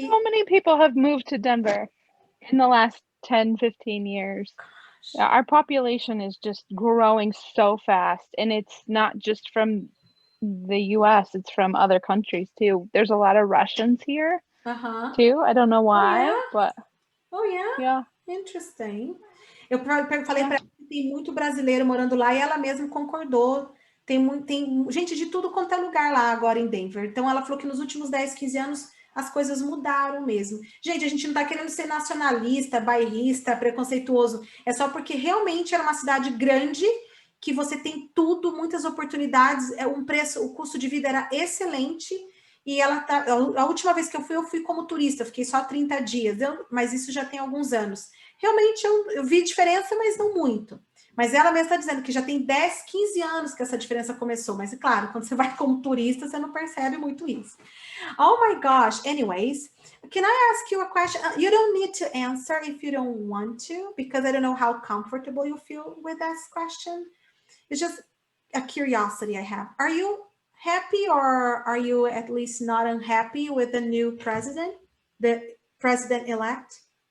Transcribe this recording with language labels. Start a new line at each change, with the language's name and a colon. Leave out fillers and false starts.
English: So many people have moved to Denver in the last 10, 15 years. Our population is just growing so fast. And it's not just from the US, it's from other countries too. There's a lot of Russians here too. I don't know why, but... Oh, yeah? Yeah. Interesting.
Portuguese: Eu falei para ela que tem muito brasileiro morando lá e ela mesma concordou. Tem gente de tudo quanto é lugar lá agora em Denver. Então, ela falou que nos últimos 10, 15 anos as coisas mudaram mesmo. Gente, a gente não está querendo ser nacionalista, bairrista, preconceituoso. É só porque realmente era uma cidade grande, que você tem tudo, muitas oportunidades, o custo de vida era excelente. E a última vez que eu fui como turista, fiquei só 30 dias, mas isso já tem alguns anos. Realmente eu vi diferença, mas não muito. Mas ela mesma está dizendo que já tem 10, 15 anos que essa diferença começou. Mas, é claro, quando você vai como turista, você não percebe muito isso.
English: Oh, my gosh. Anyways, can I ask you a question? You don't need to answer if you don't want to, because I don't know how comfortable you feel with this question. It's just a curiosity I have. Are you happy, or are you at least not unhappy with the new president, the president-elect?